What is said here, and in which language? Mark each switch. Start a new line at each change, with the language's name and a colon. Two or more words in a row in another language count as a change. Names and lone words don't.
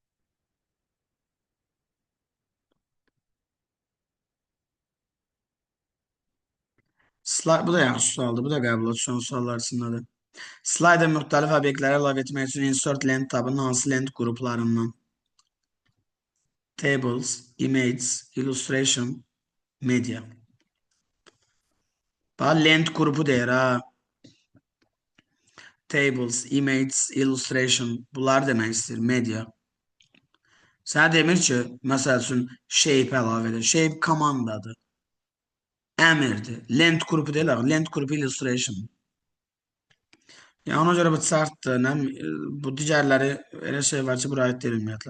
Azerbaijani: Slide, bu da yaxşı sualdır. Bu da qəbul edilən suallar içindədir. Slayda müxtəlif obyektləri əlavə etmək üçün insert lent tabının hansı lent qruplarından?
English: Tables, image, illustration, media.
Azerbaijani: Bax, lent qrupu deyir ha.
English: Tables, image, illustration.
Azerbaijani: Bunlar demək istəyir, media. Sənə demir ki, məsəl üçün, shape əlavə edir. Shape komandadır. Əmirdir. Lent qrupu deyil, lent qrupu illustration. Yəni ona görə bu chartdır, bu digərləri elə şey var ki, bura aid deyil ümumiyyətlə.